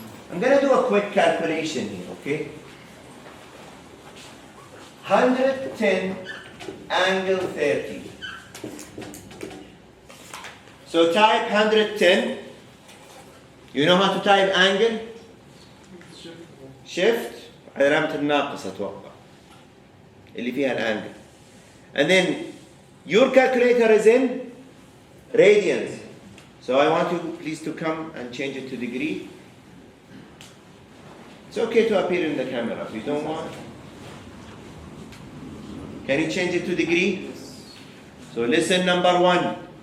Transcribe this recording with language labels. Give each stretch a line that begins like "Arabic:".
English: I'm going to do a quick calculation here, okay? 110 angle 30. So type 110. You know how to type angle?
Arabic: Shift علامة الناقص أتوقع اللي فيها الانجل.
English: And then your calculator is in radians. So I want you please to come and change it to degree. It's okay to appear in the camera if you don't want. Can you change it to degree? So lesson number 1.